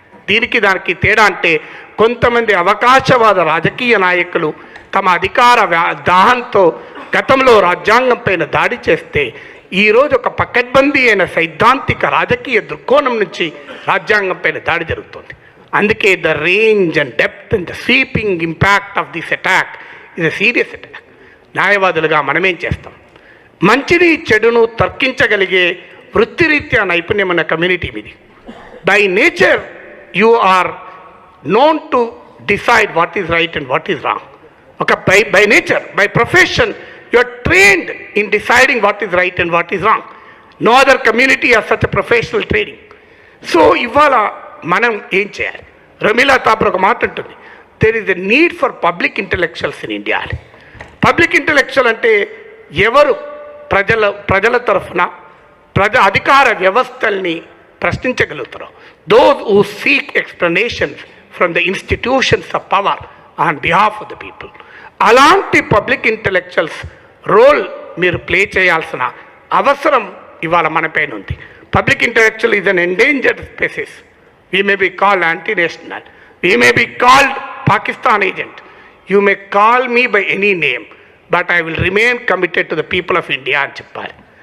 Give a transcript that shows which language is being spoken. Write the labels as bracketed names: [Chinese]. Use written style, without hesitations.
[Telugu] దీనికి దానికి తేడా అంటే కొంతమంది అవకాశవాద రాజకీయ నాయకులు తమ అధికార దాహంతో గతంలో రాజ్యాంగం పైన దాడి చేస్తే ఈరోజు ఒక పకడ్బందీ అయిన సైద్ధాంతిక రాజకీయ దృక్కోణం నుంచి రాజ్యాంగం పైన దాడి జరుగుతుంది. అందుకే [English] The range and depth and the sweeping impact of this attack is a serious attack. [Telugu] న్యాయవాదులుగా మనమేం చేస్తాం? మంచిని చెడును తర్కించగలిగే వృత్తిరీత్యా నైపుణ్యం ఉన్న కమ్యూనిటీ మీది. [English] By nature you are known to decide what is right and what is wrong. Okay, by nature, by profession, you are trained in deciding what is right and what is wrong. No other community has such a professional training. So, [Telugu] ivala manam em cheyali? [English] Ramila Thapar [Telugu] oka మాట ఉంటుంది, [English] there is a need for public intellectuals in India. Public intellectual [Telugu] అంటే ఎవరు ప్రజల తరఫున అధికార వ్యవస్థల్ని ప్రశ్నించగలుగుతారో, [English] those who seek explanations from the institutions of power on behalf of the people. [Telugu] అలాంటి public intellectuals role మీరు ప్లే చేయాల్సిన అవసరం ఇవాళ మన పైన ఉంది. [English] Public intellectual is an endangered species. We may be called anti national, we may be called Pakistan agent, you may call me by any name, but I will remain committed to the people of India [Telugu] అని చెప్పాలి.